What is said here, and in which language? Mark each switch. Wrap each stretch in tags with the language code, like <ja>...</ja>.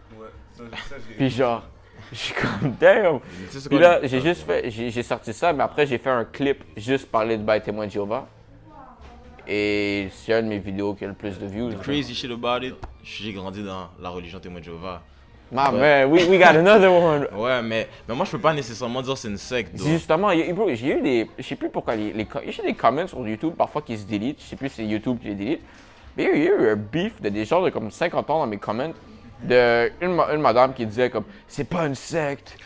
<fr>Ouais, ça j'ai. Puis genre, je suis comme, damn! Puis là, j'ai sorti ça, mais après, j'ai fait un clip juste parler de bail témoin de Jéhovah. Et c'est un de mes vidéos qui a le plus de views.</fr> <en>Crazy shit about it,</en> <fr>j'ai grandi dans la religion témoin de Jéhovah.</fr> <en>My man, we got another one!</en> <fr>Ouais, mais moi je peux pas nécessairement dire c'est une secte. donc. Justement, bro, j'ai eu des. Je sais plus pourquoi j'ai des comments sur YouTube parfois qui se délitent. Je sais plus si c'est YouTube qui les délite. Mais il y a eu un beef de des gens de comme 50 ans dans mes comments. De une madame qui disait comme c'est pas une secte.</fr>